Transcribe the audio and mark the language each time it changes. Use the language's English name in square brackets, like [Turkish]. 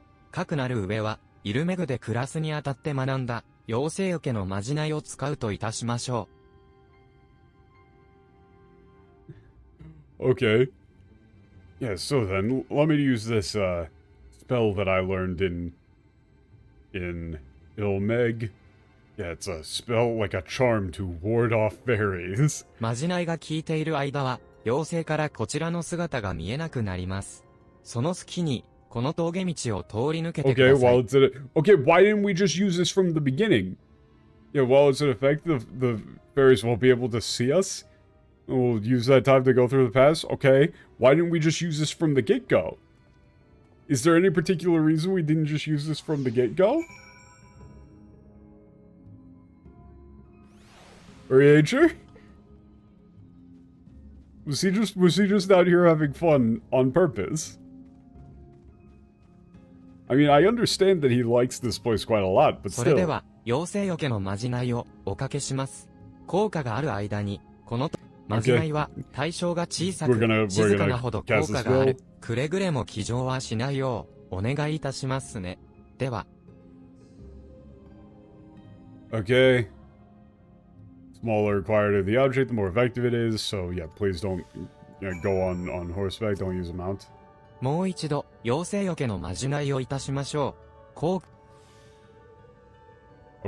[Japanese] かくなる上は、イルメグで暮らすにあたって学んだ、妖精よけのまじないを使うといたしましょう。 [English] Okay. Yeah, so then, let me use this, spell that I learned in Ilmeg. Yeah, it's a spell like a charm to ward off fairies. [Japanese] まじないが効いている間は、妖精からこちらの姿が見えなくなります。その隙に、この峠道を通り抜けてください。 [English] Okay, while it's in it. Okay, why didn't we just use this from the beginning? Yeah, while it's in effect, the fairies won't be able to see us. We'll use that time to go through the pass. Okay, why didn't we just use this from the get-go? Is there any particular reason we didn't just use this from the get-go? Are you sure? Was he just out here having fun on purpose? I mean, I understand that he likes this place quite a lot, but still. [Japanese] それでは、妖精よけのまじないをおかけします。効果がある間に、このまじないは対象が小さく、静かなほど効果がある。くれぐれも騎乗はしないよう、お願いいたしますね。では。 [English] Okay. Smaller required of the object, the more effective it is. So yeah, please don't go on horseback. Don't use a mount. [Japanese] もう一度、妖精よけのまじないをいたしましょう。